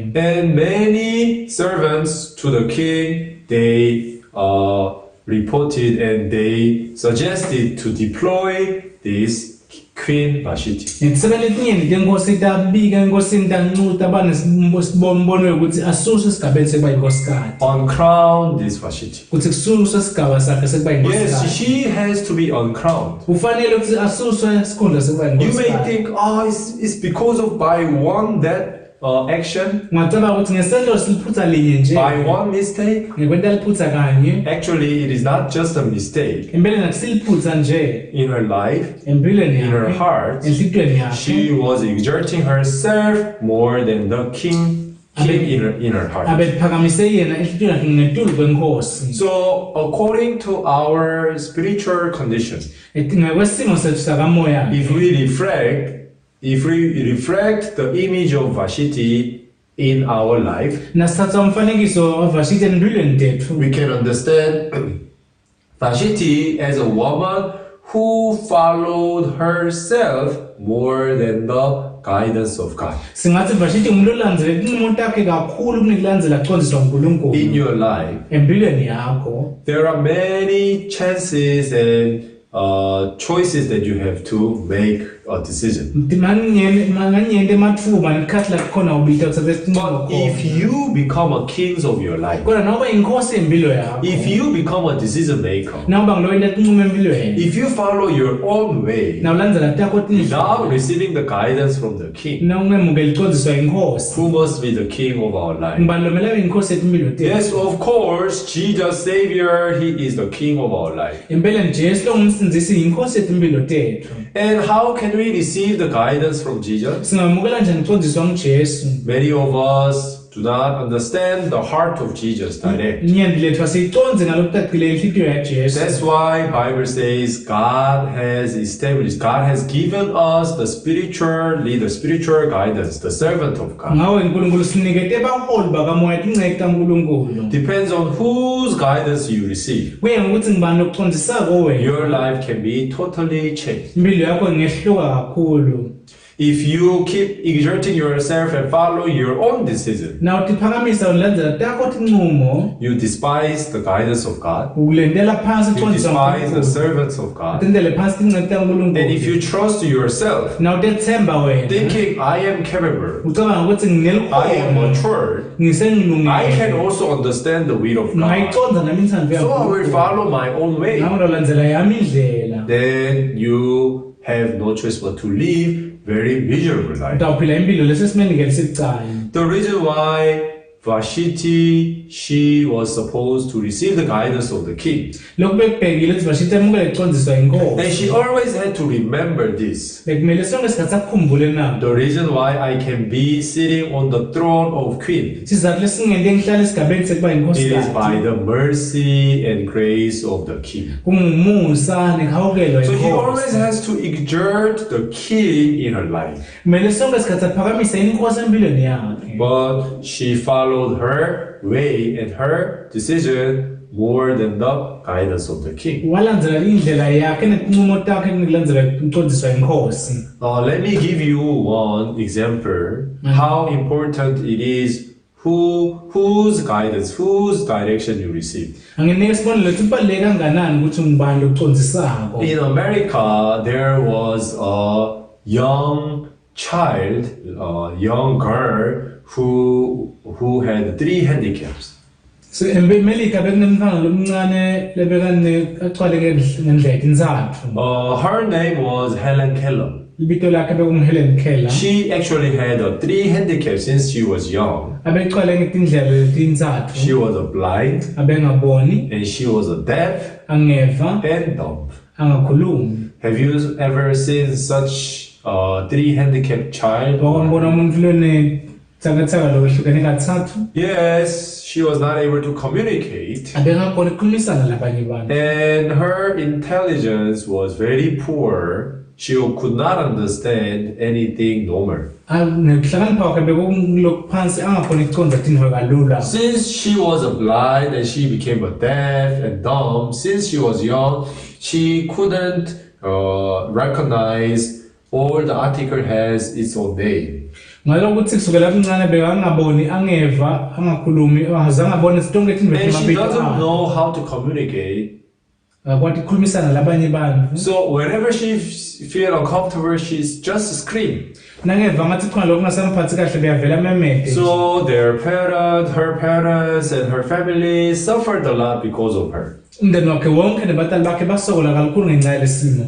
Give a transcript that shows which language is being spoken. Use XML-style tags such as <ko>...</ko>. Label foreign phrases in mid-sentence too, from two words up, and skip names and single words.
<en>And many servants to the king, they reported and they suggested to deploy this Queen Vashti.</en> <ss>netisebenza letinyeni tenkosi tabika enkosini tancuta banesibonibonwe ukuthi asuswe esigabeni sekuba yinkosikazi</ss> <en>Uncrown this Vashti.</en> <ss>ukuthi kususwe isigaba sakhe sekuba</ss> <en>Yes,</en> <ss>yinkosikazi</ss> <en>she has to be uncrowned.</en> <ss>kufanele ukuthi asuswe isikhundla sekuba</ss> <en>You may</en> <ss>yinkosikazi</ss> <en>think, it's because of by one that action,</en> <ss>ungacabanga ukuthi ngesento siliphutha linye nje</ss> <en>by one mistake.</en> <ss>ngekwenta liphutha kanye</ss> <en>Actually, it is not just a mistake.</en> <ss>empeleni akusiliphutha nje</ss> <en>In her life,</en> <ss>empilweni</ss> <en>in her</en> <ss>yakhe</ss> <en>heart,</en> <ss>enhlitweni yakhe</ss> <en>she was exerting herself more than the king in her heart.</en> <ss>abephakamise yena enhlitweni yakhe ngetulu kwenkosi</ss> <en>So, according to our spiritual condition,</en> <ss>ngekwesimo sethu sakamoya</ss> <en>if we reflect the image of Vashti in our life,</en> <ss>nasithatha umfanekiso wavashiti empilweni tethu</ss> <en>we can understand Vashti as a woman who followed herself more than the guidance of God.</en> <ss>singathi vashiti umuntu olandzela tinqumo takhe kakhulu kunekulandzela kucondziswa</ss> <en>In</en> <ss>ngunkulunkulu</ss> <en>your life,</en> <ss>empilweni yakho</ss> <en>there are many chances and choices that you have to make a decision.</en> <ss>manganyende ematfuba nelikhathi lakhona ubita kuthatha isinqumo</ss> <en>But if you become a king of your life,</en> <ss>kodwa nawuba inkosi empilo yakho</ss> <en>if you become a decision maker,</en> <ss>nawuba ngilowenda tinqumo empilweni</ss> <en>if you follow your own way</en> <ss>nawulandzela takho</ss> <en>without receiving the guidance from the king,</en> <ss>nawungemukela icondziswa inkosi</ss> <en>who must be the king of our life?</en> <ss>ngibani lomele abe inkosi yetimpilo tethu</ss> <en>Yes, of course, Jesus Savior, He is the king of our life.</en> <ss>empeleni jesu longumsindzisi yinkosi yetimpilo tethu</ss> <en>And how can we receive the guidance from Jesus?</en> <ss>singamukela njani kucondziswa ngujesu</ss> <en>Many of us do not understand the heart of Jesus direct.</en> <ss>inyenti lethu asiyiconzi ngalokutaqile inhlitiyo yajesu</ss> <en>That's why Bible says God has established, God has given us the spiritual leader, spiritual guidance, the servant of God.</en> <ss>ngawe unkulunkulu sinikete baholi bakamoya tinceke kankulunkulu</ss> <en>Depends on whose guidance you receive.</en> <ss>kuye ngokuthi ngibani lokucondzisako wena</ss> <en>Your life can be totally changed.</en> <ss>impilo yakho ingehluka kakhulu</ss> <en>If you keep exerting yourself and follow your own decision,</en> <ss>naw tiphakamisa ulandzela takho tinqumo</ss> <en>you despise the guidance of God,</en> <ss>ukulendela phansi</ss> <en>you</en> <ss>kucondziswa</ss> <en>despise the</en> <ss>ngunkulunkulu</ss> <en>servants of God.</en> <ss>utendele phansi tinceke</ss> <en>And if</en> <ss>tankulunkulu</ss> <en>you trust yourself,</en> <ss>naw tetsemba wena</ss> <en>thinking, I am capable,</en> <ss>ucabanga ukuthi</ss> <en>I am</en> <ss>nginelukhono</ss> <en>matured, I can</en> <ss>ngisengilungile</ss> <en>also understand the will of God.</en> <ss>ngayiconza nami inthando</ss> <en>So I will follow my own way.</en> <ss>nangilolandzela yami indlela</ss> <en>Then you have no choice but to live very miserable life.</en> <ss>utawuphila impilo lesesimeni ngelisibucayi</ss> <en>The reason why Vashti, she was supposed to receive the guidance of the king.</en> <ss>lokhu bekubhekile ukuthi vashiti amukela icondziswa</ss> <en>And</en> <ss>inkosi</ss> <en>she always had to remember this.</en> <ss>bekumele sonke sikhathi sakukhumbule nabo</ss> <en>The reason why I can be sitting on the throne of queen,</en> <ss>sizathu lesingende ngihlala esigabeni sekuba</ss> <en>it is by</en> <ss>inkosikazi</ss> <en>the mercy and grace of the king.</en> <ss>kungumusa nekhawukelwa</ss> <en>So he always</en> <ss>inkosi</ss> <en>has to exert the king in her life.</en> <ss>kumele sonke sikhathi aphakamise inkosi empilweni yakhe</ss> <en>But she followed her way and her decision more than the guidance of the king.</en> <ss>walandzela indlela yakhe netinqumo takhe kunikulandzela icondziswa inkosi</ss> <en>Let me give you one example how important it is whose guidance, whose direction you receive.</en> <ss>anginike isibonelo ukuthi kubaluleke kanganani ukuthi ngibani lokucondzisako</ss> <en>In America, there was a young child, a young girl who had 3 handicaps.</en> <ss>So eMelika bekunemntwana lomncane lebekane aqwaleke ngendlela inzathu.</ss> <en>Her name was Helen Keller.</en> <ss>Libito lakhe bekunguHelen Keller.</ss> <en>She actually had 3 handicaps since she was young.</en> <ss>Abeqwale ngetindlela letinzathu.</ss> <en>She was blind,</en> <ss>Abengaboni,</ss> <en>and she was deaf</en> <ss>angeva,</ss> <en>and dumb.</en> <ss>angakhulumi.</ss> <en>Have you ever seen such 3 handicapped child?</en> <ss>Wakambona umuntu lone tsakatsaka lokwehlukene kathathu.</ss> <en>Yes, she was not able to communicate.</en> <ss>Abengakhona ukukhulumisana labanye abantu.</ss> <en>And her intelligence was very poor. She could not understand anything normal.</en> <ss>Nekuhlakanipha kwakhe bekulokuphansi angakhona ukuconza into kalula.</ss> <en>Since she was blind and she became deaf and dumb, since she was young, she couldn't recognize all the article has its own name.</en> <ss>Ngalokuthi kusukela kancane bekangaboni, angeva, angakhulumi, azange abone zonke into</ss> <en>And she</en> <ss>emabito</ss> <en>doesn't</en> <ss>akhe.</ss> <en>know how to communicate.</en> <ss>Kwathi ukukhulumisana labanye bantu.</ss> <en>So whenever she feel uncomfortable, she's just scream.</en> <ss>Nangeva ngathi khona lokho kungasamphathi kahle beyavela amemede.</ss> <en>So her parents, and her family suffered a lot because of her.</en> <ss>Umndeni wakhe wonke nabatali bakhe basokola kakhulu ngenxa yalesimo.</ss>